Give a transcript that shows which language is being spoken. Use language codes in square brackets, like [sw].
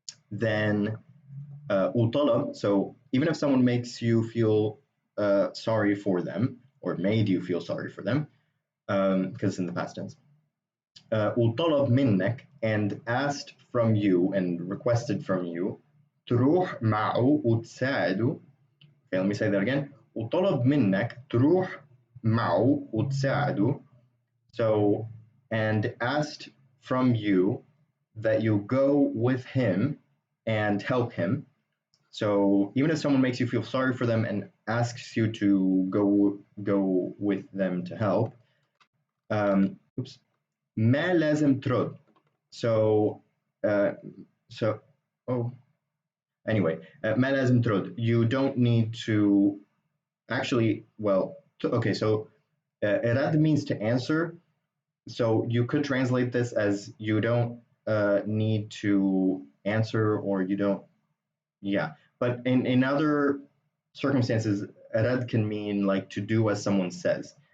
[en] then utalab, so even if someone makes you feel sorry for them, or made you feel sorry for them, because it's in the past tense, utalab minnek, and asked from you and requested from you, [ar] تروح معه وتساعده. [en] Okay, let me say that again. [ar] وطلب منك تروح معه وتساعده. [en] So, and asked from you that you go with him and help him. So even if someone makes you feel sorry for them and asks you to go with them to help, [ar] ما لازم ترد. [en] So anyway, [ar] ما لازم ترد. [en] You don't need to actually, well, okay, so إراد means to answer. So you could translate this as you don't need to answer, or you don't, yeah. but in other circumstances, rad can mean like to do as someone says.